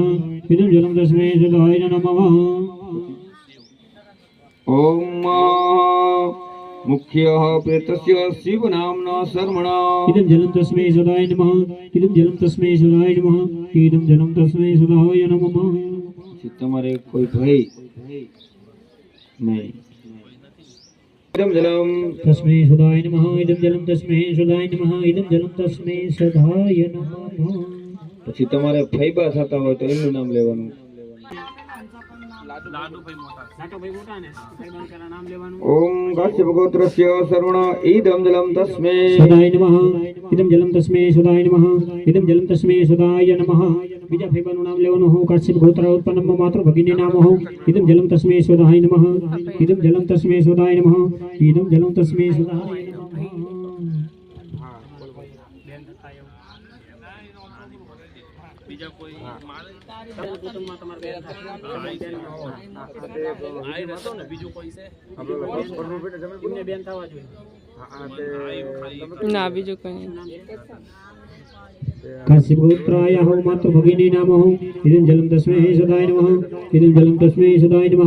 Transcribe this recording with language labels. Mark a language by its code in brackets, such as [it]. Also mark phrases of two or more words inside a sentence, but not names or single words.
[sa] इदं जलम तस्मै सुधाय नमः। ओम मुख्यः प्रेतस्य शिव नामना शर्मणा। इदं जलम तस्मै सुधाय नमः। इदं जलम तस्मै सुधाय नमः। इदं जलम तस्मै सुधाय नमः। [gu] તમારે કોઈ ભય નહીં. [sa] इदं जलम तस्मै सुधाय नमः। इदं जलम तस्मै सुधाय नमः। इदं जलम तस्मै सुधाय नमः। [gu] પછી તમારે ફૈબા થતા હોય તો એનું નામ લેવાનું. [sa] ओम काश्यप गोत्रस्य शर्वण इदं जलम तस्मै सुधाय नमः। इदं जलम तस्मै सुधाय नमः। इदं जलम तस्मै सुधाय नमः। [gu] બીજા ફેબાનું નામ લેવાનું હું [sa] કાશ્યપ ગોત્ર ઉત્પન્નમ માતૃ ભગિની નામ [gu] હું. [sa] ઇદં જલમ તસ્मै સુધાય નમઃ. ઇદં જલમ તસ્मै સુધાય નમઃ. ઇદં જલમ તસ્मै સુધાય નમઃ. [gu] બીજા કોઈ બીજું કોઈ છે બેન થવા જોઈએ ના બીજું કઈ નહીં. [sa] काश्यप गोत्राय हो मातृ भगिनी नाम हो. इदं जलम तस्मै सुधाय नमः. इदं जलम तस्मै सुधाय नमः.